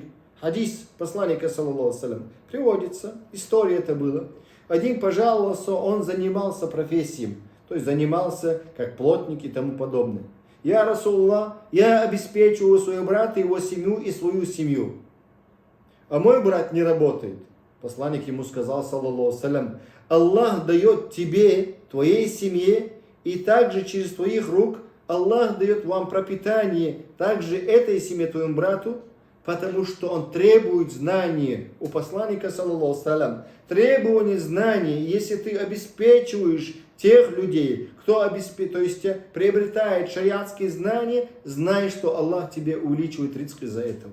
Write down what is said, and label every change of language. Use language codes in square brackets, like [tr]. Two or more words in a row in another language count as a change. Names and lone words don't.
[ru] Хадис посланника, [ar] صلى الله عليه وسلم, [ru] приводится, история это была. Один пожаловался, он занимался профессией, то есть занимался как плотник и тому подобное. Я, Расулуллах, я обеспечиваю своего брата, его семью и свою семью. А мой брат не работает. Посланник ему сказал, [ar] صلى الله عليه وسلم, [ru] Аллах дает тебе, твоей семье, и также через твоих рук Аллах дает вам пропитание, также этой семье, твоему брату, потому что он требует знания у посланника, [ar] صلى الله عليه وسلم. [ru] Требование знания, если ты обеспечиваешь тех людей, кто то есть приобретает шариатские знания, знай, что Аллах тебе увеличивает ризк из-за этого.